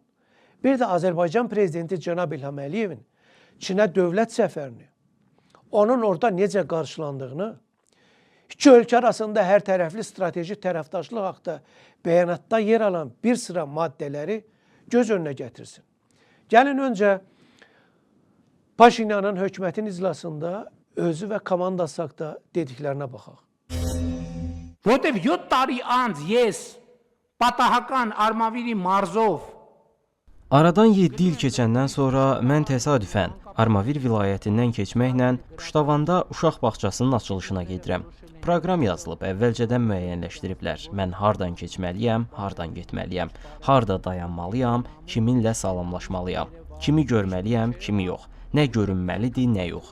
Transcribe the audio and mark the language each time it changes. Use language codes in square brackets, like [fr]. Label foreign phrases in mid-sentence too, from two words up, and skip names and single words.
[az] Bir də Azərbaycan prezidenti cənab İlham Əliyevin Çinə dövlət səfərini, onun orada necə qarşılandığını, iki ölkə arasında hər tərəfli strateji tərəfdaşlıq haqda bəyanatda yer alan bir sıra maddələri göz önünə gətirsin. Gəlin öncə Paşinyanın hökumətin iclasında özü və komandası haqda dediklərinə baxaq. [hy] Որտեւ 7 տարի անց ես պատահական Արմավիրի մարզով [az] Aradan 7 il keçəndən sonra mən təsadüfən Armavir vilayətindən keçməklə Püştavanda uşaq bağçasının açılışına gedirəm. Proqram yazılıb, əvvəlcədən müəyyənləşdiriblər. Mən hardan keçməliyəm, hardan getməliyəm, harda dayanmalıyam, kiminlə salamlaşmalıyam, kimi görməliyəm, kimi yox, nə görünməlidir, nə yox.